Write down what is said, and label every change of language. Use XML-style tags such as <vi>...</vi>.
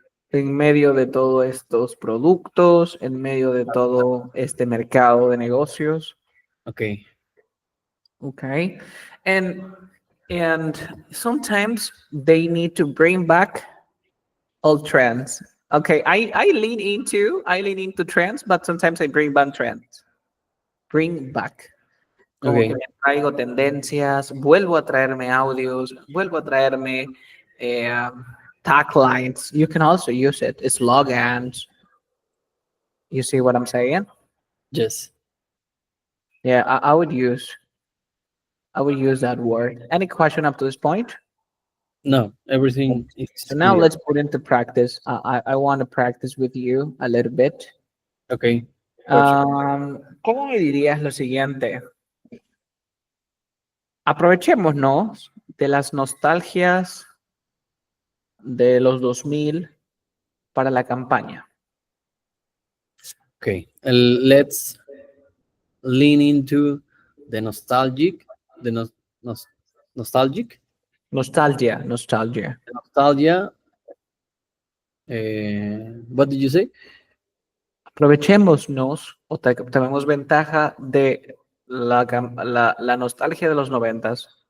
<es>en medio de todos estos productos, en medio de todo este mercado de negocios.</es> <en>Okay. Okay. And and sometimes they need to bring back old trends. Okay, I lean into trends, but sometimes I bring back trends. Bring back.</en> <es>Como que</es> <en>Okay.</en> <es>me traigo tendencias, vuelvo a traerme audios, vuelvo a traerme eh, taglines.</es> <en>You can also use it. Slogans. You see what I'm saying? Yes. Yeah, I would use that word. Any question up to this point? No, everything So is now clear. let's put into practice. I want to practice with you a little bit. Okay. Perfect.</en> <es>¿Cómo me dirías lo siguiente? Aprovechémonos de las nostalgias de los 2000 para la campaña.</es> <en>Okay. Let's lean into the nostalgic, the nostalgic, Nostalgia, nostalgia. nostalgia. What did you say?</en> <es>Aprovechémonos o tomemos ventaja de la nostalgia de los 90s.</es>